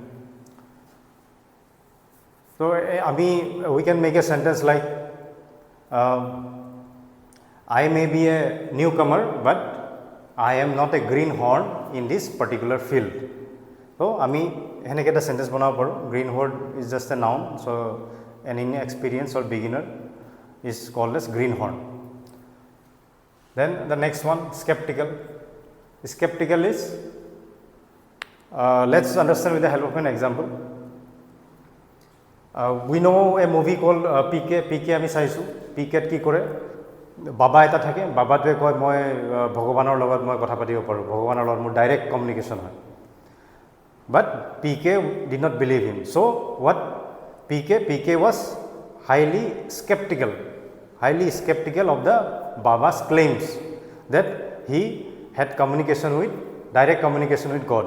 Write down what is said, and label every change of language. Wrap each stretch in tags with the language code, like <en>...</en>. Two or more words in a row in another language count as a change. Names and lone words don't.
<en>So, we can make a sentence like I may be a newcomer but I am not a greenhorn in this particular field.</en> <as>So, এনেকৈ এটা sentence বনাব পাৰোঁ.</as> <en>Greenhorn is just a noun. So, an inexperienced or beginner is called as greenhorn. Then the next one, skeptical. Skeptical is, let's understand with the help of an example. We know a movie called PK</en> <as>আমি চাইছোঁ PK কি কৰে বাবা এটা থাকে বাবাটোৱে কয় মই ভগৱানৰ লগত মই কথা পাতিব পাৰোঁ ভগৱানৰ লগত মোৰ</as> <en>direct communication</en> <as>হয়</as> <en>but PK did not believe him. So what PK was highly skeptical of the Baba's claims that he had direct communication with God.</en>